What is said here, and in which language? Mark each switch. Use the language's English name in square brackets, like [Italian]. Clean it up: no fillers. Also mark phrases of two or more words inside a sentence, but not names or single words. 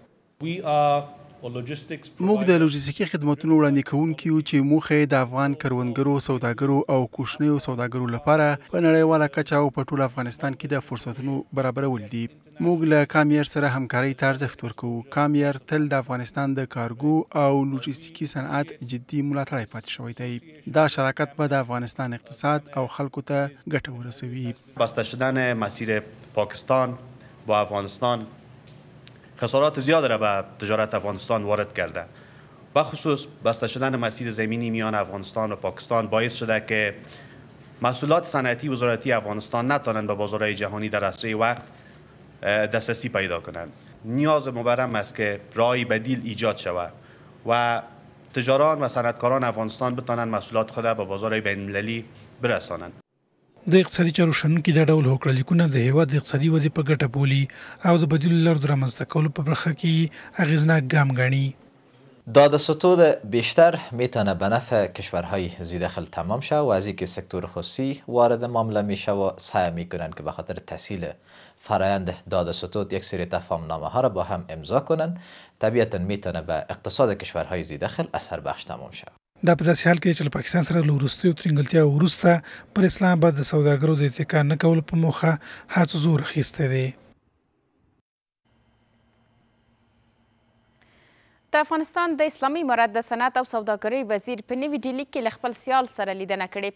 [Pashto] موږ د لوژستیکي خدماتونو وړاندې کوونکي یو چې موخه یې د افغان کروندګرو، سوداګرو او کوچنیو سوداګرو لپاره په نړیواله کچه او په ټول افغانستان کې د فرصتونو برابرول دي. موږ له کامیر سره همکارۍ ته ارزښت ورکوو. کامیر تل د افغانستان د کارګو او لوژستیکي صنعت جدي ملاتړی پاتې شوی دی. دا شراکت به د افغانستان اقتصاد او خلکو ته ګټه ورسوي. [Persian] بسته شدن مسیر پاکستان با افغانستان خسارات زیاد را به تجارت افغانستان وارد کرده. بخصوص بسته شدن مسیر زمینی میان افغانستان و پاکستان باعث شده که محصولات صنعتی وزارتی افغانستان نتوانند به بازارهای جهانی در اسرع وقت دسترسی پیدا کنند. نیاز مبرم است که راهی بدیل ایجاد شود و تجاران و صنعتکاران افغانستان بتوانند محصولات خود به بازارهای بین‌المللی برسانند. [Pashto] د اقتصادي چارو شنونکي دا ډول هوکړه لیکونه د هیواد د اقتصادي ودې په ګټه بولي او د بدیلو لارو د رامنځته کولو په برخه کې اغیزناک ګام ګڼي. [Persian] داد ستود بیشتر میتونه به نفع کشورهای ذی‌دخل تمام شود و از اینکه سکتور خصوصی وارد معامله میشه و سعی میکنند که به خاطر تسهیل فرایند داد ستود یک سری تفاهمنامه ها را با هم امضا کنند. طبیعتا میتونه به اقتصاد کشورهای ذی‌دخل اثر بخش تمام شود. [Pashto] دا په داسې حال کې چې له پاکستان سره له وروستیو ترینګلتیا وروسته پر اسلام آباد د سوداګرو د اتکا نه کولو په موخه هڅو زور اخیستی دی. د افغانستان د اسلامي امارت د صنعت او سوداګرۍ وزیر په نوي ډیلي کې له خپل سیال سره لیدنه کړې.